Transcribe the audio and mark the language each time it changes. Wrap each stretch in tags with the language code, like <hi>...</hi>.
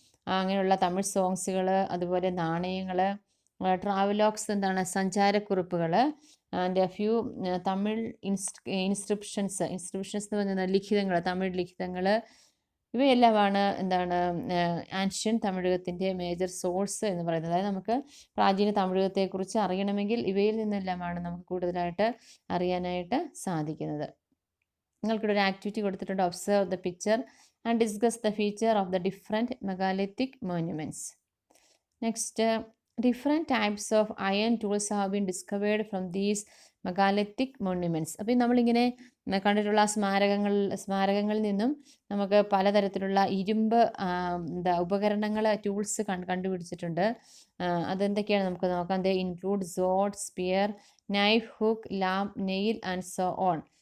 <ml>അങ്ങനെയുള്ള തമിഴ് സോങ്സുകൾ, അതുപോലെ നാണയങ്ങൾ, travelogues സഞ്ചാരക്കുറിപ്പുകൾ,</ml> <en>and a few Tamil inscriptions</en> <ml>എന്ന് പറയുന്നത് ലിഖിതങ്ങൾ, തമിഴ് ലിഖിതങ്ങൾ. ഇവയെല്ലാമാണ് ആൻഷ്യൻ തമിഴകത്തിൻ്റെ മേജർ സോഴ്സ് എന്ന് പറയുന്നത്. അതായത് നമുക്ക് പ്രാചീന തമിഴകത്തെക്കുറിച്ച് അറിയണമെങ്കിൽ ഇവയിൽ നിന്നെല്ലാമാണ് നമുക്ക് കൂടുതലായിട്ട് അറിയാനായിട്ട് സാധിക്കുന്നത്. നിങ്ങൾക്കിവിടെ ഒരു ആക്ടിവിറ്റി കൊടുത്തിട്ടുണ്ട്.</ml> <en>Observe the picture and discuss the feature of the different megalithic monuments. Next, different types of iron tools have been discovered from these megalithic monuments.</en> <ml>അപ്പം നമ്മളിങ്ങനെ കണ്ടിട്ടുള്ള സ്മാരകങ്ങളിൽ നിന്നും നമുക്ക് പലതരത്തിലുള്ള ഇരുമ്പ് ഉപകരണങ്ങൾ ടൂൾസ് കണ്ടുപിടിച്ചിട്ടുണ്ട്. അതെന്തൊക്കെയാണ് നമുക്ക് നോക്കാം.</ml> <en>They include sword, spear, knife, hook, lamp, nail and so on.</en>